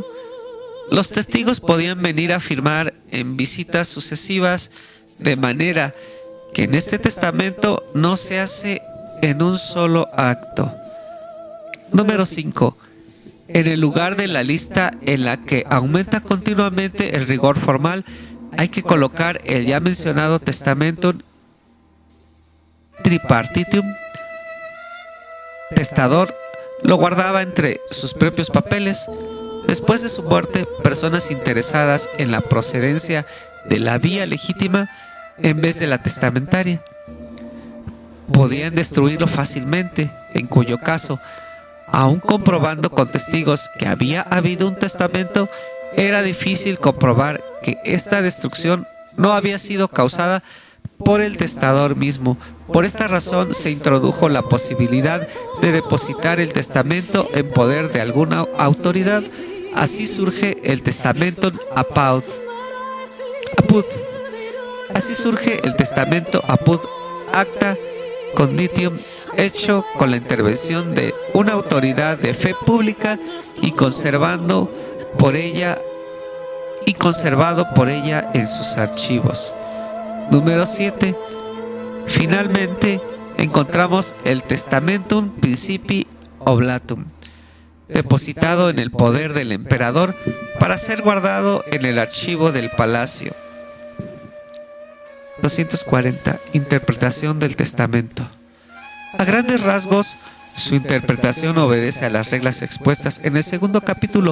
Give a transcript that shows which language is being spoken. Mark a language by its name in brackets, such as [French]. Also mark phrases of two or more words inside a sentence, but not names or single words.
[Spanish] Los testigos podían venir a firmar en visitas sucesivas, de manera que en este testamento no se hace en un solo acto. Número 5. En el lugar de la lista en la que aumenta continuamente el rigor formal, hay que colocar el ya mencionado [Latin] testamentum tripartitum. [Spanish] Testador lo guardaba entre sus propios papeles. Después de su muerte, personas interesadas en la procedencia de la vía legítima en vez de la testamentaria podían destruirlo fácilmente, en cuyo caso, aun comprobando con testigos que había habido un testamento, era difícil comprobar que esta destrucción no había sido causada por el testador mismo. Por esta razón se introdujo la posibilidad de depositar el testamento en poder de alguna autoridad. Así surge el [Latin] testamentum apud. [Spanish] Así surge el testamento [Latin] apud acta conditium, [Spanish] hecho con la intervención de una autoridad de fe pública y conservado por ella en sus archivos. Número 7. Finalmente encontramos el [Latin] testamentum principii oblatum, [Spanish] depositado en el poder del emperador para ser guardado en el archivo del palacio. 240. Interpretación del testamento. A grandes rasgos, su interpretación obedece a las reglas expuestas en el segundo capítulo.